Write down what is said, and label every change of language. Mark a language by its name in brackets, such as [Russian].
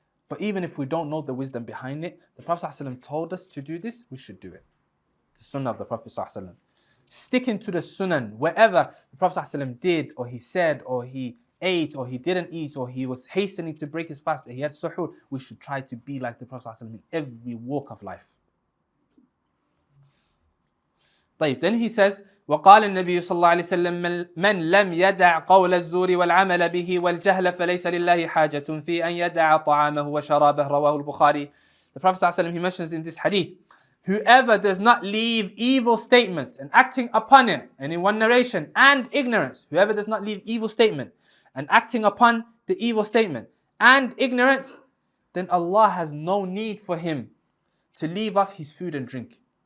[English] But even if we don't know the wisdom behind it, the Prophet ﷺ told us to do this, we should do it. The sunnah of the Prophet ﷺ. Sticking to the sunnah, wherever the Prophet ﷺ did, or he said, or he ate, or he didn't eat, or he was hastening to break his fast, or he had suhoor, we should try to be like the Prophet ﷺ in every walk of life. [Arabic] طيب, [English] then he says, [Arabic] وقال النبي صلى الله عليه وسلم من لم يدع قول الزور والعمل به والجهل فليس لله حاجة في أن يدع طعامه وشرابه. رواه البخاري. [English] The Prophet ﷺ, he mentions in this hadith, whoever does not leave evil statements and acting upon it, and in one narration, and ignorance, whoever does not leave evil statement and acting upon the evil statement and ignorance, then Allah has no need for him to leave off his food and drink.